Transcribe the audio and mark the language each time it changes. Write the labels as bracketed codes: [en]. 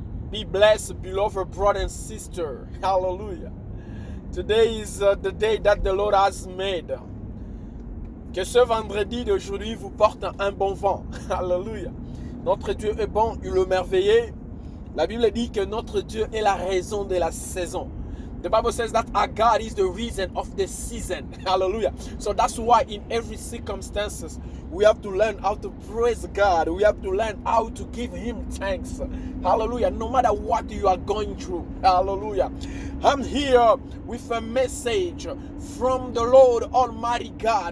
[en] Be blessed, beloved brother and sister. Hallelujah. Today is the day that the Lord has made. [fr] Que ce vendredi d'aujourd'hui vous porte un bon vent. Alléluia. Notre Dieu est bon, il est merveilleux. La Bible dit que notre Dieu est la raison de la saison. [en] The Bible says that our God is the reason of the season. Hallelujah. So that's why in every circumstances, we have to learn how to praise God. We have to learn how to give Him thanks. Hallelujah. No matter what you are going through. Hallelujah. I'm here with a message from the Lord Almighty God.